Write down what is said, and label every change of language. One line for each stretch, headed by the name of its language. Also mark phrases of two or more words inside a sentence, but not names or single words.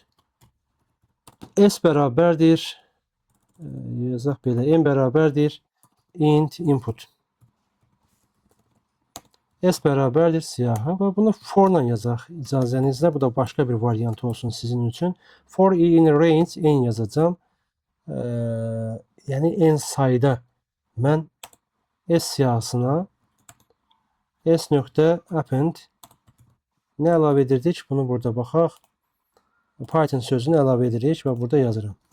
Azerbaijani: S bərabərdir, yazaq belə, n bərabərdir
English: int input.
Azerbaijani: S bərabərdir siyahı və bunu for-la yazaq icazənizlə. Bu da başqa bir variant olsun sizin üçün.
English: For in range n
Azerbaijani: yazacağam. Yəni n sayda mən S siyahısına s.append nə əlavə edirdik? Bunu burada baxaq. Python sözünü əlavə edirik və burada yazıram.